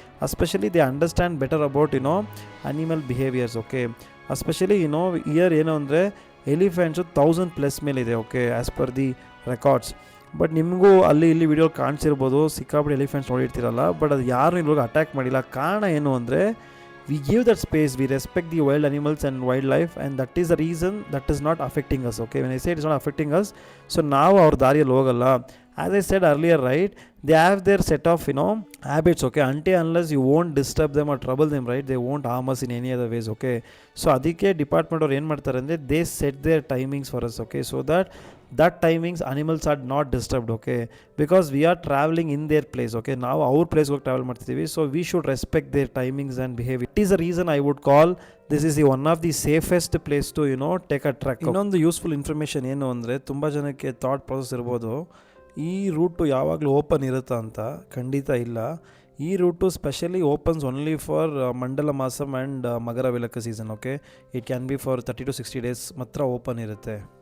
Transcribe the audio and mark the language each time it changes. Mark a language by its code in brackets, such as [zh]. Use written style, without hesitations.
[en] Especially they understand better about animal behaviours. [kn] Okay, especially year ಏನು ಅಂದರೆ elephants 1000+ ಮೇಲಿದೆ. Okay, [en] As per the records. [kn] But ನಿಮಗೂ ಅಲ್ಲಿ ಇಲ್ಲಿ ವಿಡಿಯೋ ಕಾಣಿಸಿರ್ಬೋದು, ಸಿಕ್ಕಾಪಟ್ಟೆ ಎಲಿಫೆಂಟ್ಸ್ ನೋಡಿರ್ತೀರಲ್ಲ, ಬಟ್ ಅದು ಯಾರು ಇವಾಗ ಅಟ್ಯಾಕ್ ಮಾಡಿಲ್ಲ. ಕಾರಣ ಏನು ಅಂದರೆ, [en] we give that space, we respect the wild animals and wildlife, and that is the reason that is not affecting us. Okay, when I say it is not affecting us, so [kn] ನಾವು ಅವ್ರ ದಾರಿಯಲ್ಲಿ ಹೋಗಲ್ಲ. [en] As I said earlier, right, they have their set of habits. Okay, until unless you won't disturb them or trouble them, right, they won't harm us in any other ways. Okay, so [kn] ಅದಕ್ಕೆ department ಅವ್ರು ಏನು ಮಾಡ್ತಾರೆ ಅಂದರೆ, [en] they set their timings for us. Okay, so that timings animals are not disturbed. Okay, because we are traveling in their place. Okay, [kn] ನಾವು ಅವ್ರ ಪ್ಲೇಸ್ಗೆ ಹೋಗಿ travel ಮಾಡ್ತಿದ್ದೀವಿ, [en] so we should respect their timings and behavior. It is a reason I would call this is the one of the safest place to take a trek. [kn] ಇನ್ನೊಂದು useful information ಏನು ಅಂದರೆ, ತುಂಬ ಜನಕ್ಕೆ ಥಾಟ್ ಪ್ರಾಸೆಸ್ ಇರ್ಬೋದು, ಈ route ಯಾವಾಗಲೂ open ಇರುತ್ತಾ ಅಂತ. ಖಂಡಿತ ಇಲ್ಲ. [en] ಈ route specially opens only for Mandala Masam and Makara Vilakku season. Okay, it can be for 30 to 60 days [kn] ಮಾತ್ರ ಓಪನ್ ಇರುತ್ತೆ.